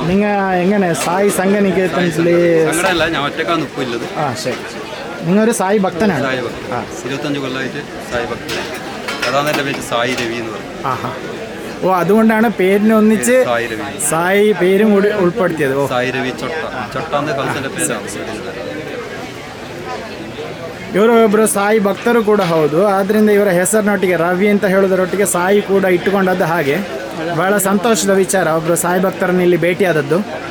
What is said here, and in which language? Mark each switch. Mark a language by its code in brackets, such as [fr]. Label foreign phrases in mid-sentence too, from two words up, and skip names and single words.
[ml] നിങ്ങൾ എങ്ങനെ സായി സംഘനികേതനത്തിൽ? അങ്ങനെയല്ല, ഞാൻ ഒറ്റക്കാണ് ഇപ്പോൾ ഉള്ളത്. ശരി. നിങ്ങളൊരു സായി ഭക്തനാണ്? സായി ഭക്തൻ. 25 കൊല്ലമായിട്ട് സായി ഭക്തൻ. അതാണ് എൻ്റെ പേര് സായി രവി എന്ന് പറയുന്നത്. ഓ, അതുകൊണ്ടാണ് പേരിനെ ഒന്നിച്ച് സായി പേരും കൂടി ಉಳ್ಪಡ್ತಿയത്. [kn] ಸಾಯಿ ರವಿ ಚೊಟ್ಟ ಅಂದ್ರೆ ಕಲ್ಸದ പേരാണ്. ಇವರು ಒಬ್ಬರು ಸಾಯಿ ಭಕ್ತರು ಕೂಡ ಹೌದು. ಆದ್ದರಿಂದ ಇವರ ಹೆಸರಿನೊಟ್ಟಿಗೆ ರವಿ ಅಂತ ಹೇಳೋದರೊಟ್ಟಿಗೆ ಸಾಯಿ ಕೂಡ ಇಟ್ಟುಕೊಂಡದ್ದು. ಹಾಗೆ ಬಹಳ ಸಂತೋಷದ ವಿಚಾರ ಒಬ್ಬರು ಸಾಯಿ ಭಕ್ತರನ್ನು ಇಲ್ಲಿ ಭೇಟಿಯಾದದ್ದು.